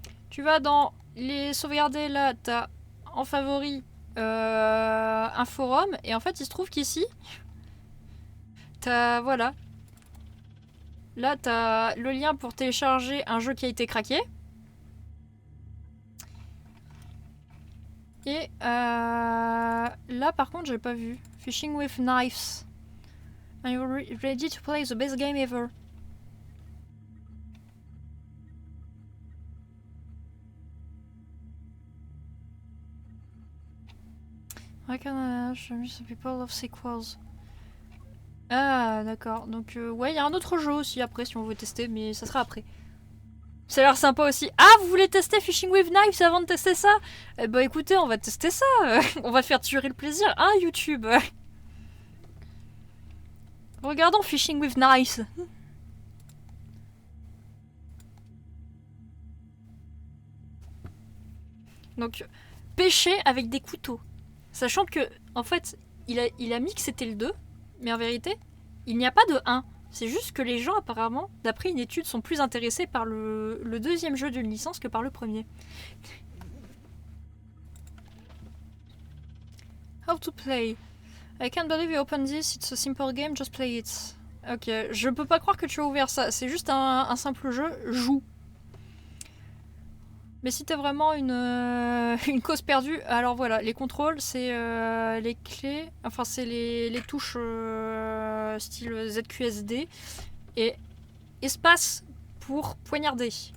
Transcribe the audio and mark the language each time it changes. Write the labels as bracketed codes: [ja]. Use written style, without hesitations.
[fr] Tu vas dans les sauvegarder, là t'as en favori un forum, et en fait il se trouve qu'ici, t'as, voilà. Là t'as le lien pour télécharger un jeu qui a été craqué. Et là par contre j'ai pas vu. [en] Fishing with knives. Are you ready to play the best game ever? I can show me some people love sequels. [fr] Ah d'accord, donc ouais il y a un autre jeu aussi après si on veut tester, mais ça sera après. Ça a l'air sympa aussi. Ah, vous voulez tester Fishing with Knives avant de tester ça? Eh bah écoutez, on va tester ça. On va faire durer le plaisir, hein, YouTube. Regardons Fishing with Knives. Donc, pêcher avec des couteaux. Sachant que, en fait, il a mis que c'était le 2, mais en vérité, il n'y a pas de 1. C'est juste que les gens, apparemment, d'après une étude, sont plus intéressés par le deuxième jeu d'une licence que par le premier. [en] How to play. I can't believe you opened this, it's a simple game, just play it. [fr] Ok, je peux pas croire que tu as ouvert ça, c'est juste un simple jeu, joue. Mais si t'as vraiment une cause perdue, alors voilà, les contrôles, c'est les clés, enfin c'est les touches style ZQSD, et espace pour poignarder.